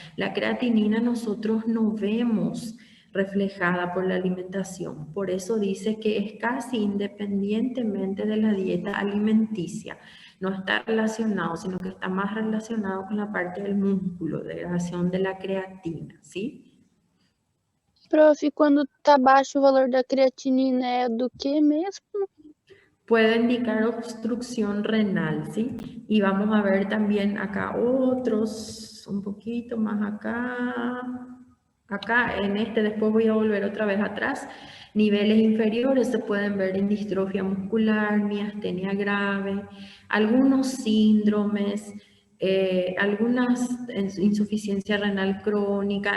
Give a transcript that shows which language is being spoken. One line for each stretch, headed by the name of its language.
Spanish: La creatinina nosotros no vemos reflejada por la alimentación. Por eso dice que es casi independientemente de la dieta alimenticia. No está relacionado, sino que está más relacionado con la parte del músculo, de degradación de la creatina, ¿sí?
Portuguese: Prof, quando tá baixo o valor da creatinina é do que mesmo?
Spanish: Puede indicar obstrucción renal, ¿sí? Y vamos a ver también acá otros, un poquito más acá en este, después voy a volver otra vez atrás. Niveles inferiores se pueden ver en distrofia muscular, miastenia grave, algunos síndromes, algunas insuficiencia renal crónica.